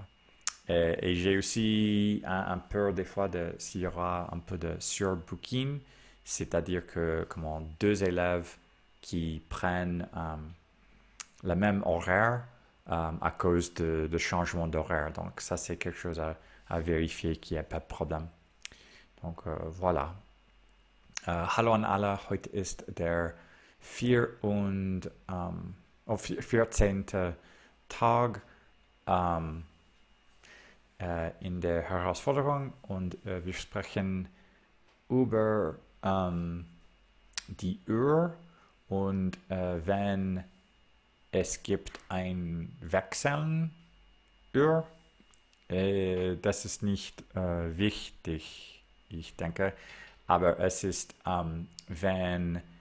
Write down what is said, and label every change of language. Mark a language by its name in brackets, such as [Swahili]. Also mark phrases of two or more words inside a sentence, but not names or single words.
[French] Et j'ai aussi un peur des fois s'il y aura un peu de surbooking, c'est-à-dire que comment deux élèves qui prennent le même horaire à cause de changement d'horaire. Donc ça, c'est quelque chose à vérifier qu'il n'y a pas de problème. Donc voilà. [German] Hallo an alle, heute ist der 14. Tag in der Herausforderung und wir sprechen über die Uhr und wenn es gibt ein Wechseln Uhr, das ist nicht wichtig, ich denke, aber es ist, wenn